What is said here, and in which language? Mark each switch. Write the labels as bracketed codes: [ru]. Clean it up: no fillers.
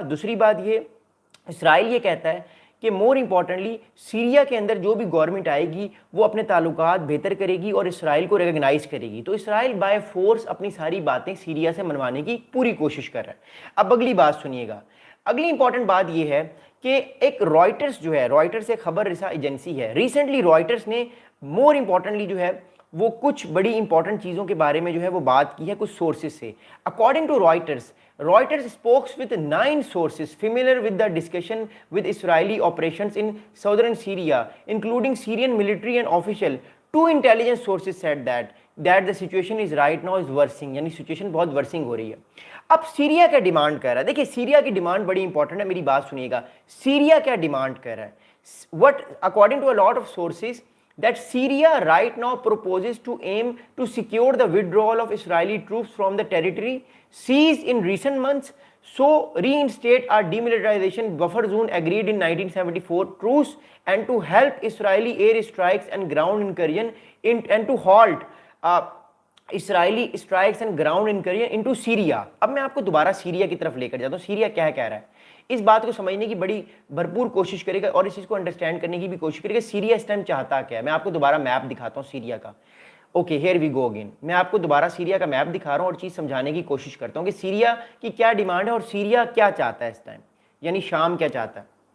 [ur] دوسری بات یہ، اسرائیل یہ کہتا ہے کہ مور امپورٹنٹلی سیریا کے اندر جو بھی گورنمنٹ آئے گی وہ اپنے تعلقات بہتر کرے گی اور اسرائیل کو ریکگنائز کرے گی. تو اسرائیل بائی فورس اپنی ساری باتیں سیریا سے منوانے کی پوری کوشش کر رہا ہے. اب اگلی بات سنیے گا. اگلی امپورٹنٹ بات یہ ہے کہ ایک رائٹرز جو ہے، رائٹرز ایک خبر رساں ایجنسی ہے، ریسنٹلی رائٹرز نے مور امپورٹنٹلی جو ہے وہ کچھ بڑی امپورٹنٹ چیزوں کے بارے میں جو ہے وہ بات کی ہے کچھ سورسز سے. [en] According to Reuters spokes with 9 sources familiar with the discussion with Israeli operations in southern Syria, including Syrian military and official. 2 intelligence sources said that the situation is right now is worsening، [ur] یعنی situation بہت ورسنگ ہو رہی ہے. اب Syria کیا demand کر رہا ہے؟ دیکھیے سیریا کی ڈیمانڈ بڑی امپورٹنٹ ہے، میری بات سنیے گا. سیریا کیا ڈیمانڈ کر رہا ہے؟ [en] What according to a lot of sources that Syria right now proposes to aim to secure the withdrawal of Israeli troops from the territory seized in recent months, so reinstate our demilitarization buffer zone agreed in 1974 truce, and to help Israeli air strikes and ground incursion and to halt Israeli strikes and ground incursion into Syria. [ur] اب میں آپ کو دوبارہ Syria کی طرف لے کر جاتا ہوں. سیریا کیا کہہ رہا ہے؟ اس بات کو سمجھنے کی بڑی بھرپور کوشش کرے گا اور اس چیز کو انڈرسٹینڈ کرنے کی بھی کوشش کرے گا سیریا اس ٹائم چاہتا کیا ہے. میں آپ کو دوبارہ میپ دکھاتا ہوں سیریا کا. [en] Okay here we go again. [ur] میں آپ کو دوبارہ سیریا کا میپ دکھا رہا ہوں اور چیز سمجھانے کی کوشش کرتا ہوں کہ سیریا کی کیا ڈیمانڈ ہے اور سیریا کیا چاہتا ہے اس ٹائم، یعنی شام کیا چاہتا ہے.